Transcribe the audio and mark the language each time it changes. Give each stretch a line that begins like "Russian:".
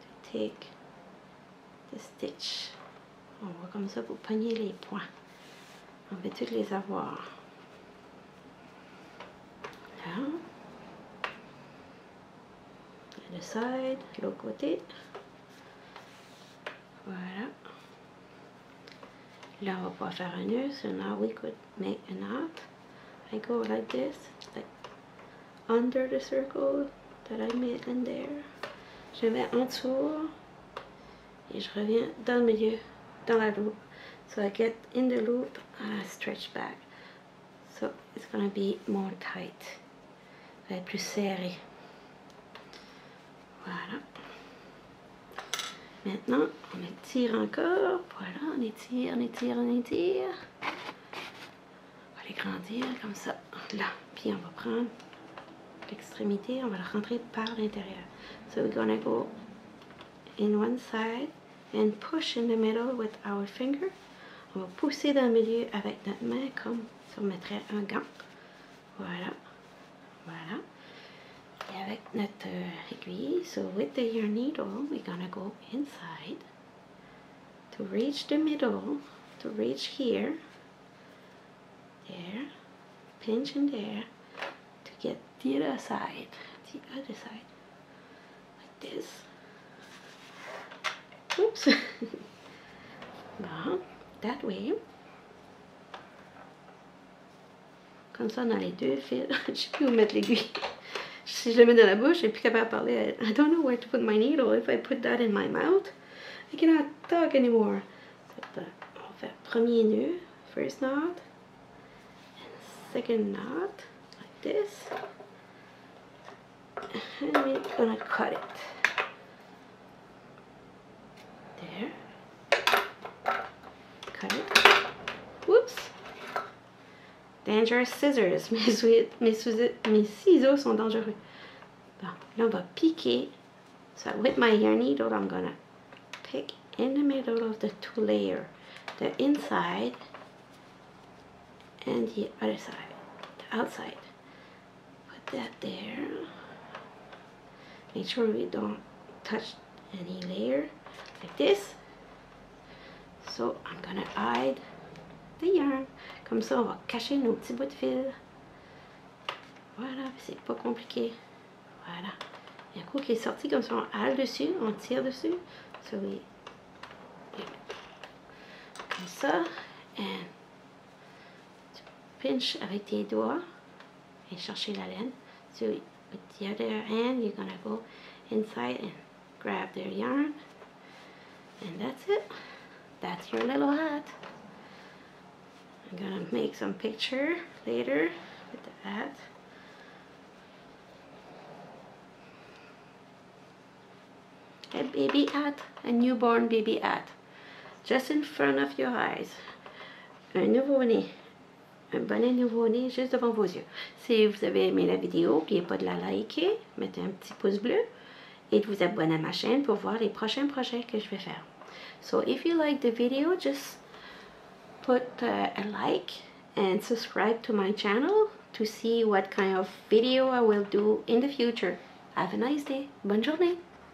English: Take the stitch.
French: On va comme ça pour pogner les points On va toutes les avoir. Là. Le side, l'autre côté. Voilà. Là, on va pouvoir faire un nœud.
English: So now we could make a knot. I go like this, like under the circle that I made in there.
French: Je vais en dessous et je reviens dans le milieu, dans la loupe.
English: So I get in the loop and I stretch back. So it's gonna be more tight.
French: Ça va être plus serré. Voilà. Maintenant, on étire encore. Voilà, on étire, on étire, on étire. On va les grandir comme ça. Là. Puis on va prendre l'extrémité, on va la rentrer par l'intérieur.
English: So we're gonna go in one side and push in the middle with our finger.
French: On va pousser dans le milieu avec notre main comme si on mettrait un gant. Voilà. Voilà. Et avec notre aiguille,
English: so with the yarn needle, we're gonna go inside to reach the middle, to reach here, there, pinch in there, to get the other side, like this. Oops. Bon, that way.
French: Comme ça, dans les deux fils, je sais plus où mettre l'aiguille. Si je le mets dans la bouche, je suis plus capable de parler.
English: I don't know where to put my needle. If I put that in my mouth, I cannot talk anymore. So,
French: on fait premier nœud,
English: first knot, and second knot, like this. And we're gonna cut it. There. Cut it. Whoops. Dangerous scissors.
French: Mes ciseaux sont dangereux. Bon, là, on va piquer.
English: So with my yarn needle, I'm gonna pick in the middle of the two layers. The inside and the other side. The outside. Put that there. Make sure we don't touch any layer. Like this. So I'm gonna hide the yarn.
French: Comme ça, on va cacher nos petits bouts de fil. Voilà, c'est pas compliqué. Voilà. Il y a un coup qui est sorti, comme ça, on hale dessus, on tire dessus.
English: So we,
French: comme ça. And tu pinch avec tes doigts et chercher la laine.
English: So with the other hand, you're gonna go inside and grab their yarn. And that's it. That's your little hat. I'm gonna make some picture later with the hat. A baby hat, a newborn baby hat, just in front of your eyes.
French: Un nouveau-né, un bonnet nouveau-né juste devant vos yeux. Si vous avez aimé la vidéo, n'oubliez pas de la liker, mettez un petit pouce bleu et de vous abonner à ma chaîne pour voir les prochains projets que je vais faire.
English: So if you like the video, just put a like and subscribe to my channel to see what kind of video I will do in the future. Have a nice day.
French: Bonne journée.